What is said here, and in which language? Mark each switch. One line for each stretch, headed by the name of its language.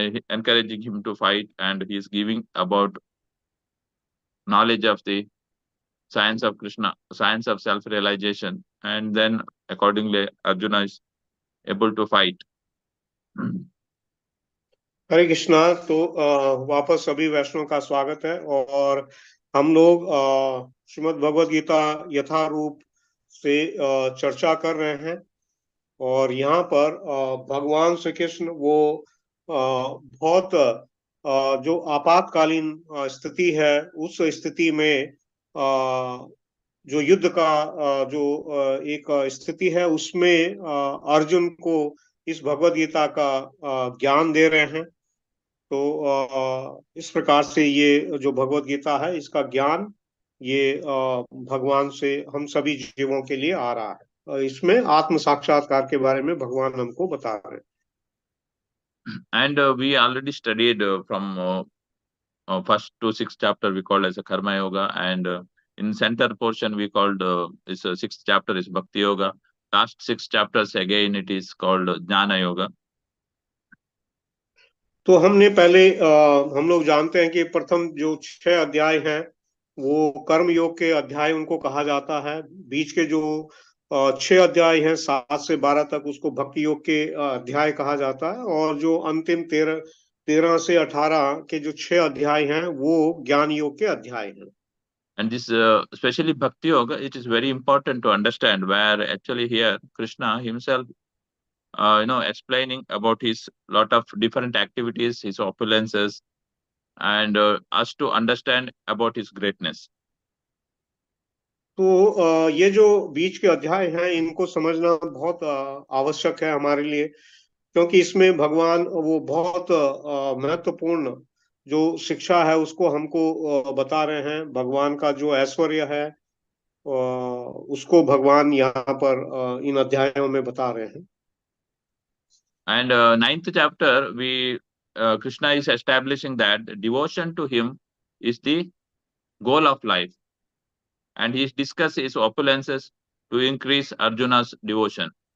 English: encouraging him to fight, and he is giving about knowledge of the science of Krishna, science of self-realization, and then accordingly Arjuna is able to fight.
Hindi: हरे कृष्णा। तो वापस सभी वैष्णव का स्वागत है और हम लोग श्रीमद् भगवद गीता यथारूप से चर्चा कर रहे हैं और यहाँ पर भगवान श्री कृष्ण वो बहुत जो आपातकालीन स्थिति है उस स्थिति में जो युद्ध का जो एक स्थिति है उसमें अर्जुन को इस भगवद गीता का ज्ञान दे रहे हैं। तो इस प्रकार से ये जो भगवद गीता है इसका ज्ञान ये भगवान से हम सभी जीवों के लिए आ रहा है। इसमें आत्म साक्षात्कार के बारे में भगवान हमको बता रहे हैं।
English: And we already studied from first to sixth chapter we called as a karma yoga, and in center portion we called is sixth chapter is bhakti yoga. Last six chapters again it is called jnana yoga.
Hindi: तो हमने पहले हम लोग जानते हैं कि प्रथम जो 6 अध्याय हैं वो कर्म योग के अध्याय उनको कहा जाता है। बीच के जो 6 अध्याय हैं 7 से 12 तक उसको भक्ति योग के अध्याय कहा जाता है और जो अंतिम 13 से 18 के जो 6 अध्याय हैं वो ज्ञान योग के अध्याय हैं।
English: And this especially bhakti yoga, it is very important to understand where actually here Krishna himself explaining about his lot of different activities, his opulences, and us to understand about his greatness.
Hindi: तो ये जो बीच के अध्याय हैं इनको समझना बहुत आवश्यक है हमारे लिए, क्योंकि इसमें भगवान वो बहुत महत्वपूर्ण जो शिक्षा है उसको हमको बता रहे हैं। भगवान का जो ऐश्वर्य है उसको भगवान यहाँ पर इन अध्यायों में बता रहे हैं।
English: And ninth chapter, Krishna is establishing that devotion to him is the goal of life, and he discusses his opulences to increase Arjuna's devotion.